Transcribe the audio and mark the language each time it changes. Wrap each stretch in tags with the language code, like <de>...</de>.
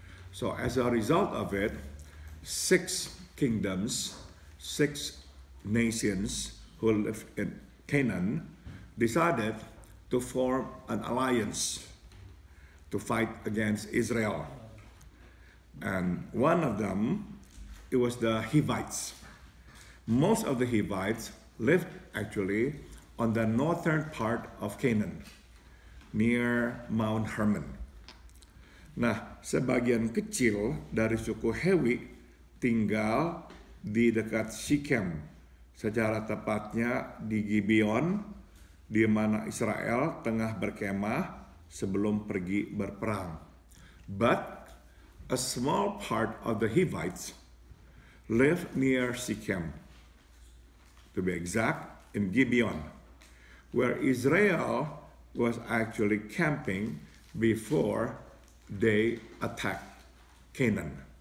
<en>So as a result of it, 6 kingdoms, 6 nations who live in Canaan decided to form an alliance to fight against Israel. And one of them, it was the Hivites. Most of the Hivites lived actually on the northern part of Canaan, near Mount Hermon.</en> <id>Nah, sebagian kecil dari suku Hewi tinggal di dekat Shechem, secara tepatnya di Gibeon, di mana Israel tengah berkemah sebelum pergi berperang.</id> <en>But a small part of the Hivites live near Shechem, to be exact, in Gibeon, where Israel was actually camping before they attacked Canaan.</en>